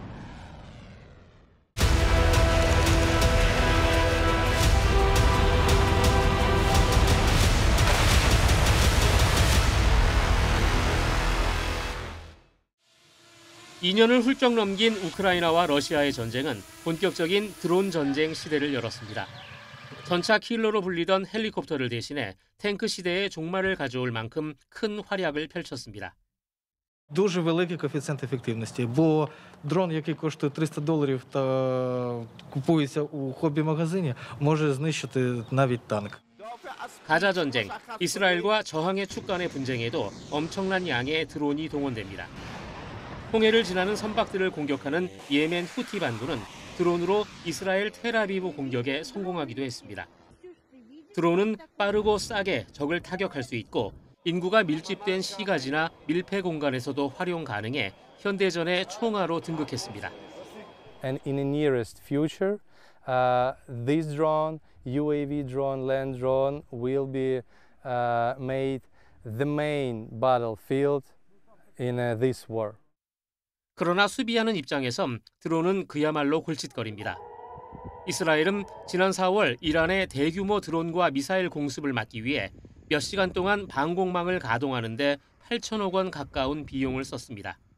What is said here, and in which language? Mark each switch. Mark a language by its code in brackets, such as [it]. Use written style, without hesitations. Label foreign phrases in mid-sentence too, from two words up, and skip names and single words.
[ko] (2년을) 훌쩍 넘긴 우크라이나와 러시아의 전쟁은 본격적인 드론 전쟁 시대를 열었습니다. 전차 킬러로 불리던 헬리콥터를 대신해 탱크 시대의 종말을 가져올 만큼 큰 활약을 펼쳤습니다. [uk] Дуже великий коефіцієнт ефективності, бо дрон, який коштує $300 та купується у хобі-магазині, може знищити навіть танк. [ko] 가자 전쟁, 이스라엘과 저항의 축 간의 분쟁에도 엄청난 양의 드론이 동원됩니다. 홍해를 지나는 선박들을 공격하는 예멘 후티 반군은 드론으로 이스라엘 텔아비브 공격에 성공하기도 했습니다. 드론은 빠르고 싸게 적을 타격할 수 있고 인구가 밀집된 시가지나 밀폐 공간에서도 활용 가능해 현대전의 총알로 등극했습니다. [en] And in the nearest future, this drone, UAV drone, land drone, will be made the main battlefield in this war. [ko] 그러나 수비하는 입장에선 드론은 그야말로 골칫거리입니다. 이스라엘은 지난 4월 이란의 대규모 드론과 미사일 공습을 막기 위해 몇 시간 동안 방공망을 가동하는 데 8천억 원 가까운 비용을 썼습니다.